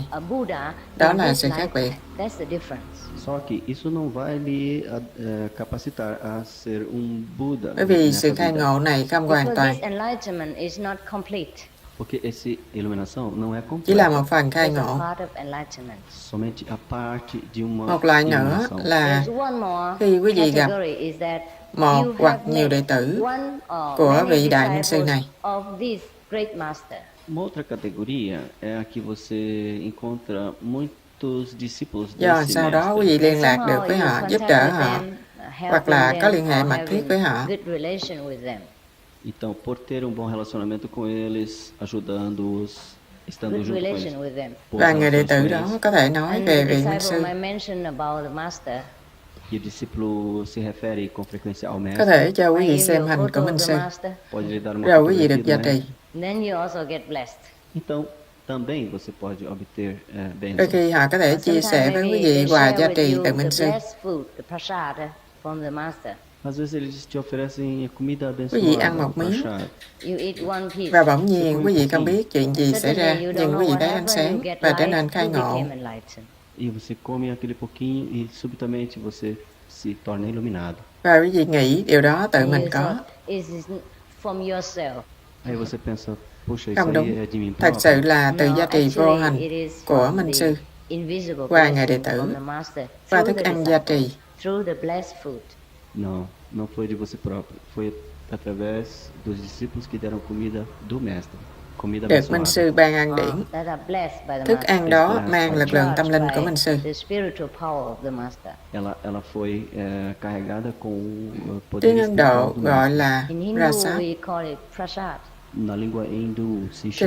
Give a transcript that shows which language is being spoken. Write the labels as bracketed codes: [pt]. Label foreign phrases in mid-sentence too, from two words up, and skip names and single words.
[vi] Đó là sự khác biệt. [pt] Só que isso não vai lhe capacitar a ser Buda. [vi] Bởi vì [pt] nessa [vi] sự khai [pt] vida. [vi] ngộ này không hoàn toàn, [pt] Porque essa iluminação não é [vi] chỉ là [pt] completa. [vi] một phần khai ngộ. [pt] Somente a parte de uma [vi] Một loại nữa [pt] iluminação. [vi] là khi quý vị gặp một hoặc nhiều đệ tử của vị đại minh sư này. [pt] Uma outra categoria é a que você encontra muitos discípulos Do desse [vi] sau đó quý [pt] mestre. [vi] vị liên lạc được với họ, giúp đỡ họ, hoặc là có liên hệ mật thiết với họ. [pt] Então, por ter bom relacionamento com eles, ajudando-os, estando junto com eles. Boas [vi] Và người đệ [pt] relações [vi] tử [pt] com [vi] đó [pt] eles. [vi] có thể nói về vị minh sư. [pt] E o discípulo se refere com frequência ao [vi] Có [pt] mestre. [vi] thể cho quý vị xem hình của minh sư, [pt] Pode lhe dar uma [vi] rồi quý vị [pt] fotografia [vi] được [pt] do [vi] gia [pt] mestre. [vi] trì. [pt] Então, também você pode obter [vi] Đôi [pt] bênçãos. [vi] khi họ có thể chia sẻ với quý vị quà gia trì từ minh sư. [pt] Às vezes eles te oferecem comida [vi] Quý vị ăn [pt] abençoada, [vi] một miếng [pt] prasad. [vi] và bỗng nhiên quý vị không biết chuyện gì xảy ra, nhưng quý vị thấy ánh sáng và trở nên khai ngộ. [pt] E você come aquele pouquinho e subitamente você se torna iluminado. [vi] Và quý vị nghĩ điều đó tự mình có. [pt] Aí você pensa, puxa, isso [vi] Không [pt] aí [vi] đúng, [pt] é de mim [vi] thật [pt] próprio. [vi] sự là từ gia trì vô hình của minh sư qua người đệ tử, qua thức ăn gia trì. [pt] Não, não foi de você próprio. Foi através dos discípulos que deram comida do mestre. Comida [vi] Được minh [pt] abençoada. [vi] sư ban ăn điển. Thức ăn đó mang lực lượng tâm linh của minh sư. [pt] Ela foi carregada com o poder [vi] Tiếng Ấn Độ [pt] espiritual do [vi] gọi [pt] mestre. [vi] là Prasad, [pt] Na língua hindu se [vi] cho